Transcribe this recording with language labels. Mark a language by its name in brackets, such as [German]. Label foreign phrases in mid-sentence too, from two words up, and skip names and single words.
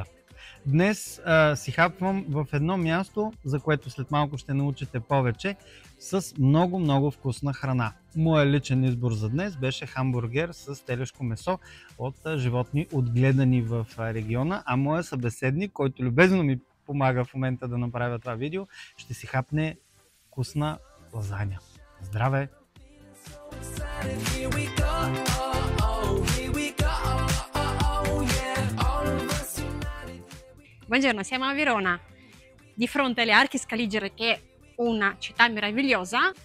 [Bulgarian] Днес си хапвам в едно място, за което след малко ще научите повече, с много вкусна храна. Моят личен избор за днес беше хамбургер с телешко месо от животни, отгледани в региона, а моят събеседник, който любезно ми помага в момента да направя това видео, ще си хапне вкусна лазаня. Здраве! [Italian] Buongiorno, siamo a Verona, di fronte alle Arche Scaligere, che è una città meravigliosa.